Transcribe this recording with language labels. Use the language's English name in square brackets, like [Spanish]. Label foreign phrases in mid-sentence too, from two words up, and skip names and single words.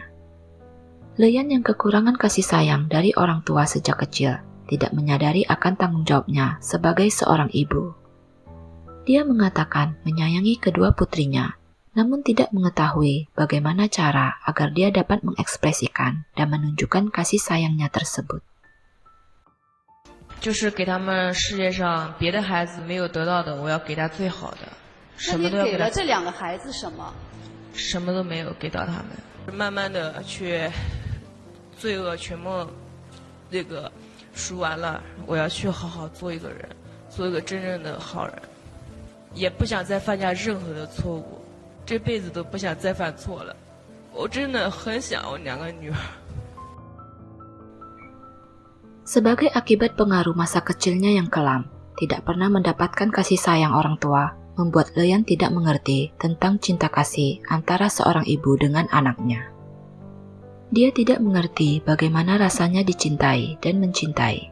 [Indonesian] Leyan yang kekurangan kasih sayang dari orang tua sejak kecil, tidak menyadari akan tanggung jawabnya sebagai seorang ibu. Dia mengatakan menyayangi kedua putrinya, namun tidak mengetahui bagaimana cara agar dia dapat mengekspresikan dan menunjukkan kasih sayangnya tersebut. [Chinese] 就是给他们世界上别的孩子没有得到的，我要给他最好的，什么都要给他。那你给了这2个孩子什么？什么都没有给到他们，慢慢的去罪恶全部这个赎完了，我要去好好做一个人，做一个真正的好人，也不想再犯下任何的错误，这辈子都不想再犯错了。我真的很想我2个女儿。 [Indonesian] Sebagai akibat pengaruh masa kecilnya yang kelam, tidak pernah mendapatkan kasih sayang orang tua, membuat Leyan tidak mengerti tentang cinta kasih antara seorang ibu dengan anaknya. Dia tidak mengerti bagaimana rasanya dicintai dan mencintai.